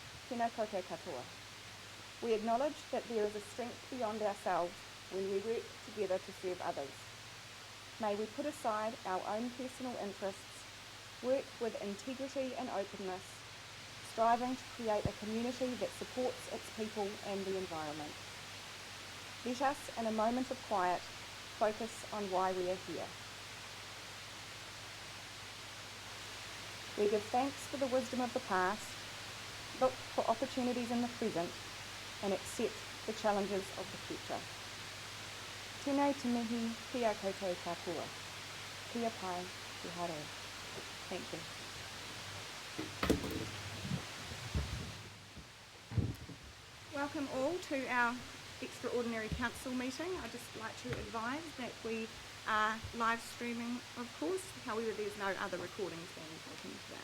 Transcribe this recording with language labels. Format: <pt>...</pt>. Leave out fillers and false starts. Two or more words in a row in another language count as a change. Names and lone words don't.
<mi>tēnā koutou katoa.</mi> <en>We acknowledge that there is a strength beyond ourselves when we work together to serve others. May we put aside our own personal interests, work with integrity and openness, striving to create a community that supports its people and the environment. Let us, in a moment of quiet, focus on why we are here. We give thanks for the wisdom of the past, look for opportunities in the present, and accept the challenges of the future.</en> <mi>Tēnei te mihi kia koutou katoa. Kia pai te hare.</mi> <en>Thank you. Welcome all to our extraordinary council meeting. I'd just like to advise that we are live streaming, of course, however there's no other recordings being taken today.</en>